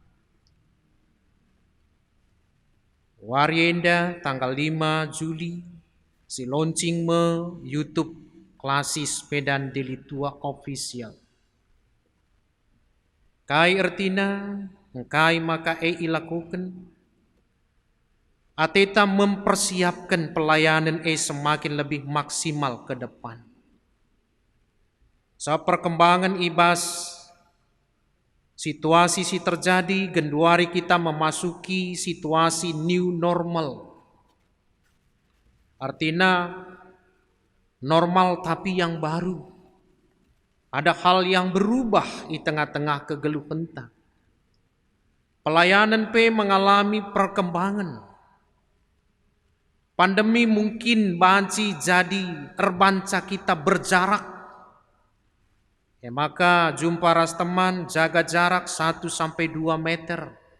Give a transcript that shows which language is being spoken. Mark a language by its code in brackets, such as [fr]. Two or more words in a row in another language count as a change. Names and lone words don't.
[btx] Warienda tanggal 5 Juli si launching YouTube klasis Medan Delitua official. Kai ertina, kai maka ilakukan. [id] Ateta mempersiapkan pelayanan semakin lebih maksimal ke depan. Perkembangan [btx] ibas situasi si [id] terjadi, [btx] genduari kita [id] memasuki situasi [en] new normal. [id] Artinya normal tapi yang baru. Ada hal yang berubah di tengah-tengah kegeluhan. Pelayanan mengalami perkembangan. [btx] Pandemi mungkin banci jadi erbanca kita berjarak. [id] Maka jumpa ras teman jaga jarak 1-2 meter.